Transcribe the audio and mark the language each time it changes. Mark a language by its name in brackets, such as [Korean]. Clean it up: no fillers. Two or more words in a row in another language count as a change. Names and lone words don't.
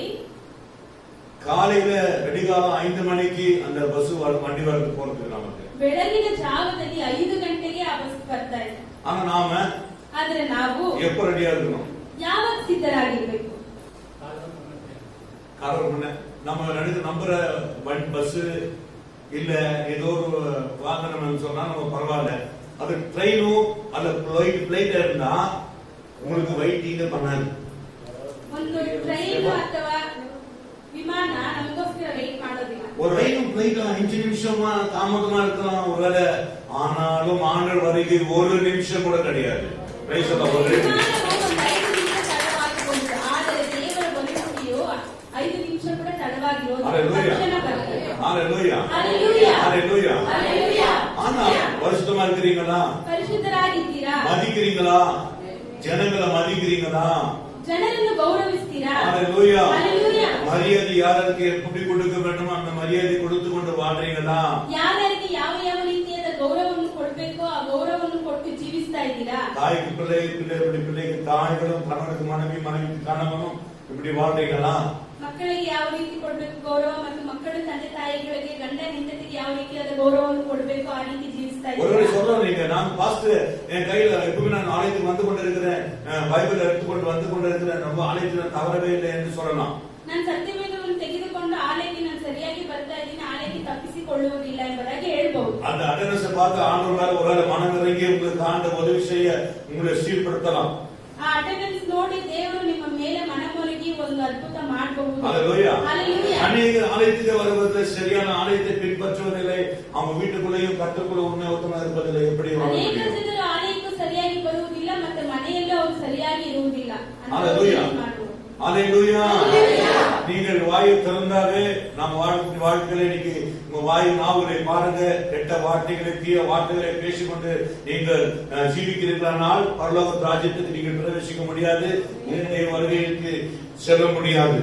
[Tamil] காலையில வெடிகாலம் 5 மணிக்கு அந்த பஸ் வண்டி வரது போறதுக்கு நமக்கு [Kannada] ಬೆಳಗಿನ ಜಾವದಲ್ಲಿ 5 ಗಂಟೆಗೆ ಆ ಬಸ್ ಬರ್ತಾ ಇದೆ. [Tamil] ஆனா நாம [Kannada] ಆದ್ರೆ ನಾವು [Tamil] எப்ப ரெடியா இருக்கணும்? [Kannada] ಯಾವಾಗ ಸಿದ್ಧರಾಗಿರ್ಬೇಕು? [Tamil] நம்ம நம்புற பஸ் இல்ல ஏதோ ஒரு வாகனம் சொன்னா நம்ம பரவாயில்ல. அது ட்ரெயினோ அல்ல பிளைட் இருந்தா உங்களுக்கு வெயிட்டிங் பண்ணாது. ಒಂದು ಟ್ರೈನ್ ಅಥವಾ ವಿಮಾನ ನಮಗೋಸ್ಕರ ವೇಟ್ ಮಾಡೋದಿಲ್ಲ. ஒரு ரயிலும் பிளைட்ல 5 நிமிஷமா தாமதமா இருக்கலாம் ஒருவேளை, ஆனாலும் ஆண்டவர் வருகை 1 நிமிஷம் கூட கிடையாது. [English] praise the Lord. [Kannada] ಆದರೆ ದೇವರ ಬರುವಿಕೆಯು 5 ನಿಮಿಷ ಕೂಡ ತಡವಾಗಿರೋದು. [Tamil] ஹalleluya, ஹalleluya, ஹalleluya, ஹalleluya. ஹalleluya. ஆனா பரிசுத்தமா இருக்கிறீங்களா? [Kannada] ಪರಿಶುದ್ಧರಾಗಿದ್ದೀರಾ? [Tamil] மதிக்கிறீங்களா? ஜனங்களை மதிக்கிறீங்களா? [Kannada] ಜನರನ್ನು ಗೌರವಿಸ್ತೀರಾ? [Tamil] ஹalleluya, ஹalleluya. மரியாதை யாருக்கு எப்படி கொடுக்க வேண்டுமோ அந்த மரியாதை கொடுத்து கொண்டு வாழ்றீங்களா? [Kannada] ಯಾರ್ಯಾರಿಗೆ ಯಾವ ಯಾವ ರೀತಿಯಾದ ಗೌರವವನ್ನು ಕೊಡಬೇಕೋ ಆ ಗೌರವವನ್ನು ಕೊಟ್ಟು ಜೀವಿಸ್ತಾ ಇದ್ದೀರಾ? [Tamil] தாய்க்கு பிள்ளைக்கு தாய்களும், கணவனுக்கு மனைவி, மனைவிக்கு கணவனும் இப்படி வாழ்றீங்களா? [Kannada] ಮಕ್ಕಳಿಗೆ ಯಾವ ರೀತಿ ಕೊಡಬೇಕು ಗೌರವ ಮತ್ತು ಮಕ್ಕಳು ತಂದೆ ತಾಯಿಗಳಿಗೆ, ಗಂಡ ಹೆಂಡತಿಗೆ ಯಾವ ರೀತಿಯಾದ ಗೌರವವನ್ನು ಕೊಡಬೇಕು ಆ ರೀತಿ ಜೀವಿಸ್ತಾ [Tamil] ஒருவேளை [Kannada] ಇದ್ದೀರಾ? [Tamil] சொல்றேன், நீங்க நான் பாஸ்டர் என் கையில எப்பவுமே நான் ஆலயத்துக்கு வந்து கொண்டிருக்கிறேன், பைபிள் எடுத்துக்கொண்டு வந்து கொண்டிருக்கிறேன், ரொம்ப ஆலயத்தில் தவறவே இல்லை என்று சொல்லலாம். [Kannada] ನಾನು ಸತ್ಯವೇದವನ್ನು ತೆಗೆದುಕೊಂಡು ಆಲಯಕ್ಕೆ ನಾನು ಸರಿಯಾಗಿ ಬರ್ತಾ ಇದ್ದೀನಿ, ಆಲಯಕ್ಕೆ ತಪ್ಪಿಸಿಕೊಳ್ಳುವುದಿಲ್ಲ ಎಂಬುದಾಗಿ ಹೇಳ್ಬಹುದು. [Tamil] அந்த அட்டனன்ஸை பார்த்து ஆண்டவரால் ஒருவேளை மனம் இறங்கி உங்களுக்கு ஆண்ட உதவி செய்ய உங்களை சீர்படுத்தலாம். [Kannada] ಆ ಅಟೆಂಡೆನ್ಸ್ ನೋಡಿ ದೇವರು ನಿಮ್ಮ ಮೇಲೆ ಮನಮೊರಗಿ ಒಂದು ಅದ್ಭುತ ಮಾಡಬಹುದು. [Tamil] ஹalleluya. ஹalleluya. அநேக ஆலயத்துக்கு வருவது சரியான ஆலயத்தை பின்பற்றுவதில்லை, அவங்க வீட்டுக்குள்ளேயும் கட்டுக்குள்ள உண்மையுத்தமா இருப்பதில்லை. எப்படி [Kannada] ಅನೇಕ ಜನರು ಆಲಯಕ್ಕೂ ಸರಿಯಾಗಿ ಬರುವುದಿಲ್ಲ ಮತ್ತು ಮನೆಯಲ್ಲೂ ಅವರು ಸರಿಯಾಗಿ ಇರುವುದಿಲ್ಲ. [Tamil] ஹalleluya, ஹalleluya. நீங்கள் வாயை திறந்தாவே நம்ம வாழ்க்கையில இன்னைக்கு உங்க வாய் நாவுகளை பாருங்க. கெட்ட வார்த்தைகளை, தீய வார்த்தைகளை பேசிக்கொண்டு நீங்கள் ஜீவிக்கிறீர்களானால் பரலோக ராஜ்யத்துக்கு நீங்கள் பிரவேசிக்க முடியாது, உங்களுடைய வருகைக்கு செல்ல முடியாது.